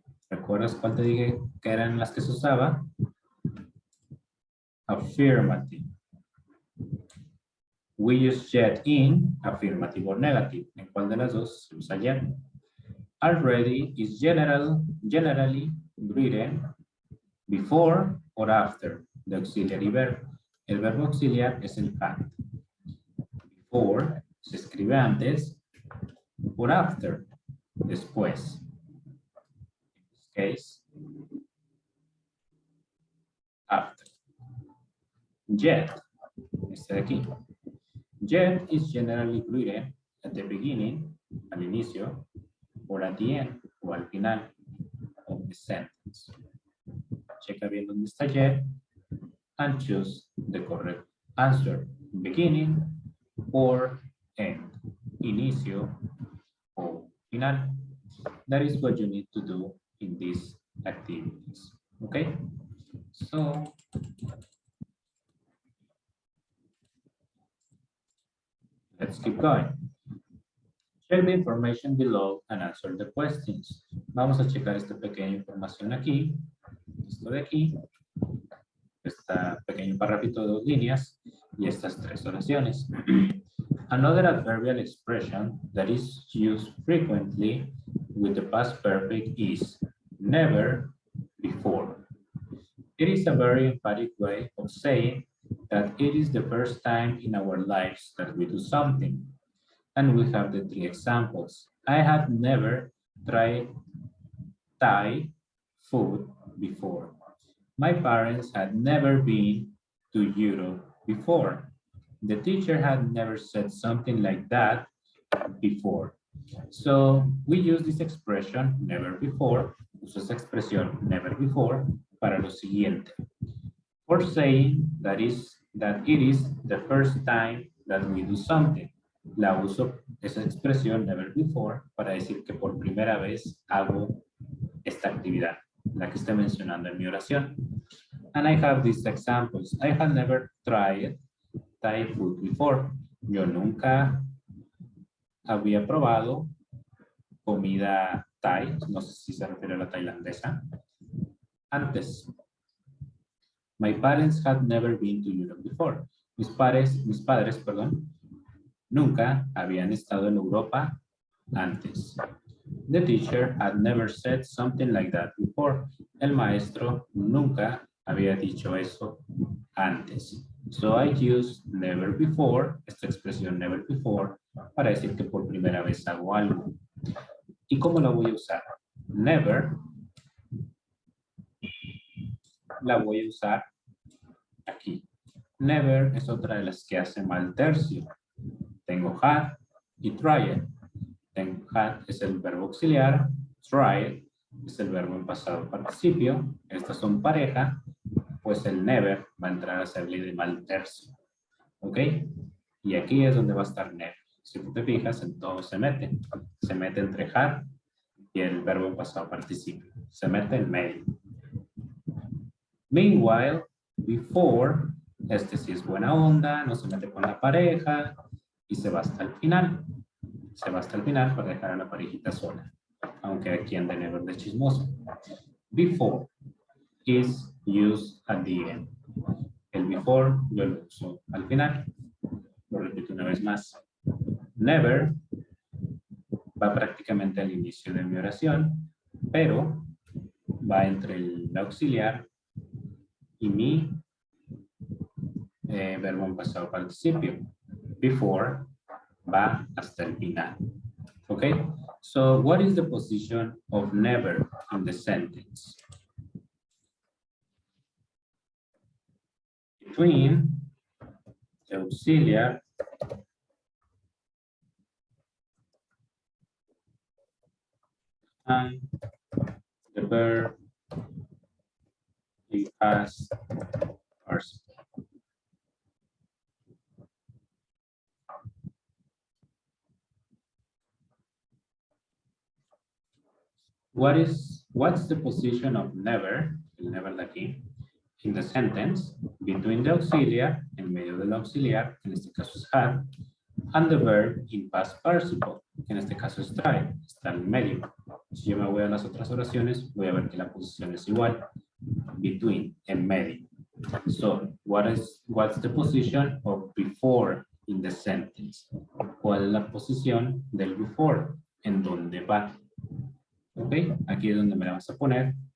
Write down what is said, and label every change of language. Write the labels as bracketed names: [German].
[Spanish] ¿Recuerdas cuál te dije que eran las que se usaba? [English] Affirmative. We use yet in affirmative or negative. [Spanish] ¿En cuál de las dos se usa yet? [English] Already is generally written before or after the auxiliary verb. [Spanish] El verbo auxiliar es el had. Before se escribe antes, [English] or after, [Spanish] después. [English] In this case, after. [Spanish] Yet, este de aquí. [English] Yet is generally written at the beginning, [Spanish] al inicio, [English] or at the end, [Spanish] o al final [English] of the sentence. [Spanish] Checa bien dónde está [English] yet and choose the correct answer. Beginning or end. [Spanish] Inicio o final. [English] That is what you need to do in these activities. Okay? So, let's keep going. Check the information below and answer the questions. [Spanish] Vamos a checar esta pequeña información aquí, esto de aquí, este pequeño parrafito de 2 líneas y estas 3 oraciones. [English] Another adverbial expression that is used frequently with the past perfect is never before. It is a very emphatic way of saying that it is the first time in our lives that we do something. And we have the 3 examples. I had never tried Thai food before. My parents had never been to Europe before. The teacher had never said something like that before. So we use this expression, never before, [Spanish] uso esa expresión, [English] never before, [Spanish] para lo siguiente. [English] For saying that it is the first time that we do something. [Spanish] La uso, esa expresión, never before, para decir que por primera vez hago esta actividad, la que estoy mencionando en mi oración. [English] And I have these examples. I have never tried Thai food before. [Spanish] Yo nunca había probado comida Thai, no sé si se refiere a la tailandesa, antes. [English] My parents had never been to Europe before. [Spanish] Mis padres, nunca habían estado en Europa antes. [English] The teacher had never said something like that before. [Spanish] El maestro nunca había dicho eso antes. [English] So I use never before, [Spanish] esta expresión never before, para decir que por primera vez hago algo. ¿Y cómo la voy a usar? Never la voy a usar aquí. Never es otra de las que hace mal tercio. Tengo had y tried. Had es el verbo auxiliar, tried es el verbo en pasado participio. Estas son pareja, pues el never va a entrar a servirle de mal tercio. ¿Ok? Y aquí es donde va a estar never. Si tú te fijas, en todo se mete. Se mete entre had y el verbo en pasado participio. Se mete en medio. [English] Meanwhile, [Spanish] before, este sí es buena onda, no se mete con la pareja y se va hasta el final. Se va hasta el final para dejar a la parejita sola. Aunque aquí anda never de chismoso. [English] Before is used at the end. [Spanish] El before yo lo uso al final. Lo repito una vez más. Never va prácticamente al inicio de mi oración, pero va entre el auxiliar y mi verbo en pasado participio. Before va hasta el final. [English] Okay? So what is the position of never in the sentence? Between the auxiliar and the verb in past participle. What's the position of never, [Spanish] el never de aquí, [English] in the sentence, between the auxiliar, [Spanish] en medio del auxiliar, en este caso es had, [English] and the verb in past participle, [Spanish] que en este caso es try, está en medio. Si yo me voy a las otras oraciones, voy a ver que la posición es igual. Between, en medio. [English] So, what's the position of before in the sentence? [Spanish] ¿Cuál es la posición del before? ¿En dónde va? Ok, aquí es donde me la vas a poner.